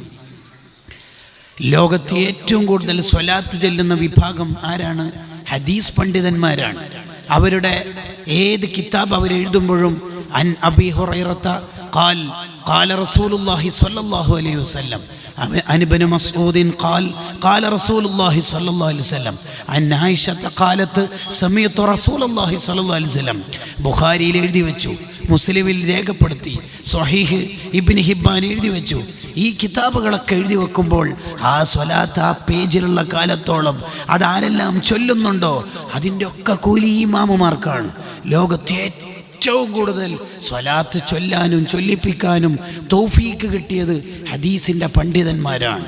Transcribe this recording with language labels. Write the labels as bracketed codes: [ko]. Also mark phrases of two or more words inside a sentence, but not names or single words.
[ml] ലോകത്തെ ഏറ്റവും കൂടുതൽ സ്വലാത്ത് ചെല്ലുന്ന വിഭാഗം ആരാണ്? ഹദീസ് പണ്ഡിതന്മാരാണ്. അവരുടെ ഏത് കിതാബ് അവരെഴുതുമ്പോഴും [ar] عن أبي هريرة قال قال رسول الله صلى الله عليه وسلم, عن ابن مسعود قال رسول الله صلى الله عليه وسلم, عن عائشة قالت سمعت رسول الله صلى الله عليه وسلم. [ml] ബുഖാരിയിൽ എഴുതി വെച്ചു, മുസ്ലിമിൽ രേഖപ്പെടുത്തി, സ്വഹീഹ് ഇബ്നു ഹിബ്ബാൻ എഴുതി വെച്ചു. ഈ കിതാബുകളൊക്കെ എഴുതി വെക്കുമ്പോൾ ആ സ്വലാത്ത് ആ പേജിലുള്ള കാലത്തോളം അതാരെല്ലാം ചൊല്ലുന്നുണ്ടോ അതിൻ്റെ ഒക്കെ കൂലി ഇമാമുമാർക്കാണ്. ലോകത്തെ ഏറ്റവും കൂടുതൽ സ്വലാത്ത് ചൊല്ലാനും ചൊല്ലിപ്പിക്കാനും തൗഫീക്ക് കിട്ടിയത് ഹദീസിൻ്റെ പണ്ഡിതന്മാരാണ്.